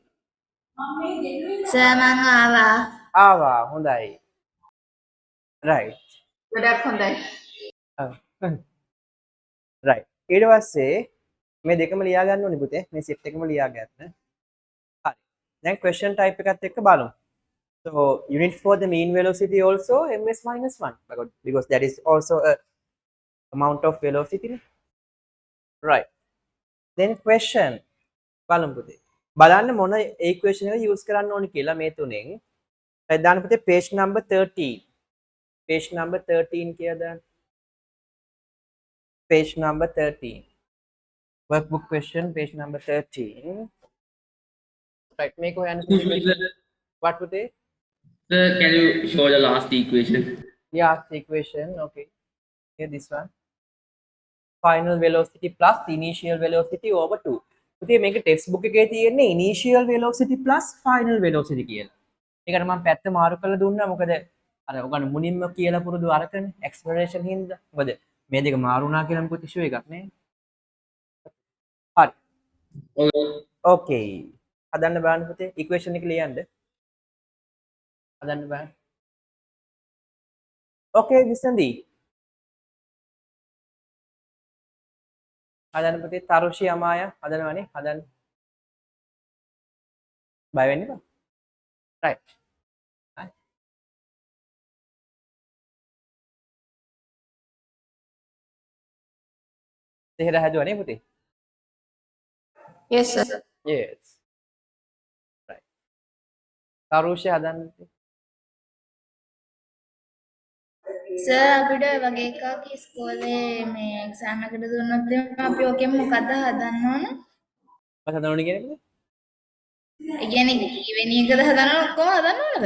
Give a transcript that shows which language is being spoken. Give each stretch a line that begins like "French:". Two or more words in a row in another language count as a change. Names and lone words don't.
Sinhala: සර් මං ආවා. ආවා හොඳයි right ගොඩක් හොඳයි. right ඊට පස්සේ මේ දෙකම ලියා ගන්න ඕනේ පුතේ මේ සෙට් එකම ලියා ගන්න. හරි දැන්
English: question type
Sinhala: එකත් එක්ක බලමු.
English: So unit for the mean velocity also ms minus 1 because that is also a amount of velocity. Right. Then question
Sinhala: බලමු පුතේ. බලන්න මොන equation එක use කරන්න ඕනේ කියලා මේ තුනෙන්. දාන්න පුතේ
English: page number 13. Page number 13
Sinhala: කියලා දාන්න.
English: Page number 13. Workbook question page number 13. Right.
Sinhala: මේක හොයන්න පුතේ. What පුතේ?
English: Sir, can you show the last equation? Yeah, the equation. Okay. Here this one. Final velocity plus the initial velocity over 2.
Sinhala: පුතේ මේක ටෙක්ස්ට් එකේ තියෙන්නේ
English: initial velocity plus final velocity
Sinhala: කියලා. ඒකට මම පැත්ත මාරු කරලා දුන්නා මොකද අර ඔයගොල්ලෝ මුලින්ම කියලා පුරුදු අරකනේ acceleration හින්දා. මොකද මේ දෙක මාරු වුණා කියලා මොකද ඉෂුව එකක් නේ. හරි. Okay. හදන්න බලන්න පුතේ equation එක ලියන්න. හදන්න බලන්න. Okay විසඳි. හදන්න පුතේ තරුෂි අමාය හදනවනේ හදන්න. බය වෙන්න එපා. right. තේර හැදුවනේ පුතේ.
English: Yes sir. Yes. Right.
Sinhala: තරුෂි හදන්න. සර් අපිට වගේ එකක් ඉස්කෝලේ මේ එක්සෑම් එකට දුන්නොත් එහෙනම් අපි ඔකෙන් මොකද්ද හදන්න ඕන? මොකද හදන්න ඕනේ කියන්නේ? ඒ කියන්නේ කීවෙනි එකද හදන්න ඔක්කොම හදන්න ඕනද?